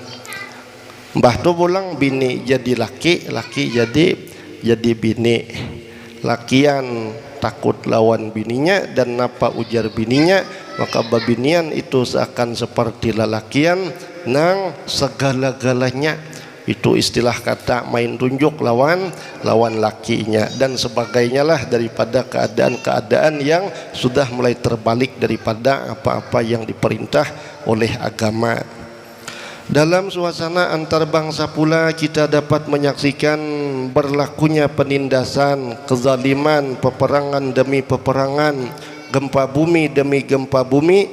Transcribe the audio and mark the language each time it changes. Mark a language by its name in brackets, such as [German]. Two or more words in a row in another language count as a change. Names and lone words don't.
[Banjar] Mbah tu bolang bini jadi laki, laki jadi bini. Lakian takut lawan bininya dan napa ujar bininya, maka babinian itu seakan seperti lelakian nang segala-galanya. [Indonesian] Itu [Banjar] istilah kata main tunjuk lawan lakinya [Indonesian] dan sebagainya lah, daripada keadaan-keadaan yang sudah mulai terbalik daripada apa-apa yang diperintah oleh agama. [Malay] Dalam suasana antarbangsa pula kita dapat menyaksikan berlakunya penindasan, kezaliman, peperangan demi peperangan, gempa bumi demi gempa bumi.